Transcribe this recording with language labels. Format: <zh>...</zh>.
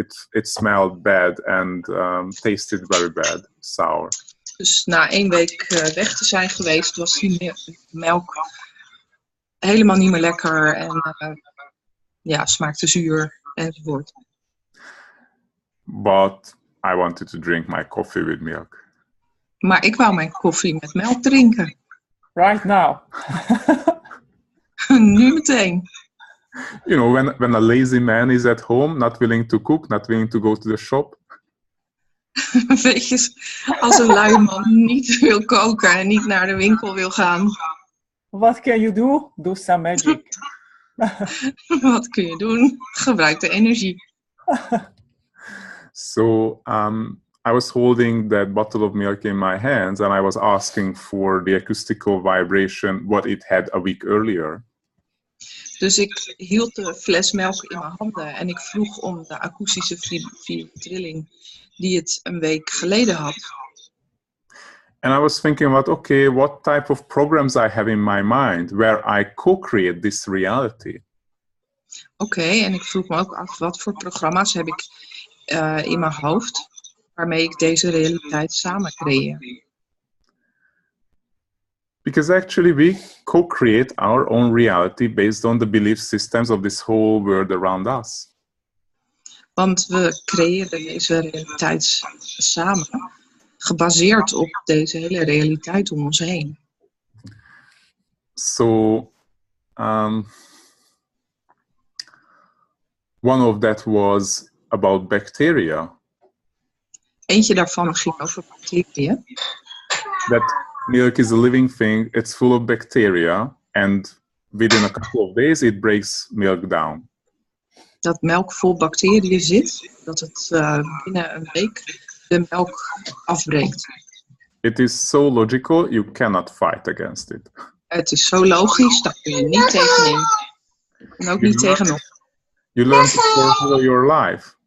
<en>It smelled bad and tasted very bad, sour.</en> <nl>Dus na 1 week weg te zijn geweest, was die melk helemaal niet meer lekker en smaakte zuur enzovoort.</nl> <en>But I wanted to drink my coffee with milk.</en> <nl>Maar ik wou mijn koffie met melk drinken.</nl> <en>Right now.</en> <nl>Nu meteen.</nl> <en>You know, when a lazy man is at home, not willing to cook, not willing to go to the shop.</en> <nl>Weet je, als een lui man niet wil koken en niet naar de winkel wil gaan.</nl> <en>What can you do? Do some magic.</en> <nl>Wat kun je doen? Gebruik de energie.</nl> <en>So I was holding that bottle of milk in my hands and I was asking for the acoustical vibration what it had a week earlier.</en> <nl>Dus ik hield de fles melk in mijn handen en ik vroeg om de akoestische trilling die het een week geleden had.</nl> <en>And I was thinking about, okay, what type of programs I have in my mind where I co-create this reality.</en> <nl>Oké, en ik vroeg me ook af, wat voor programma's heb ik in mijn hoofd waarmee ik deze realiteit samen creëer.</nl> <en>Because actually we co-create our own reality based on the belief systems of this whole world around us.</en> <nl>Want we creëren deze realiteit samen, gebaseerd op deze hele realiteit om ons heen.</nl> <en>So, one of that was about bacteria.</en> <nl>Eentje daarvan ging over bacteriën.</nl> <en>That milk is a living thing, it's full of bacteria, and within a couple of days it breaks milk down.</en> <nl>Dat melk vol bacteriën zit, dat het binnen een week de melk afbreekt.</nl> <en>It is so logical, you cannot fight against it.</en> <nl>Het is zo logisch, daar kun je niet tegenin. En ook niet tegenop.</nl> <en>You learn to control your life.</en>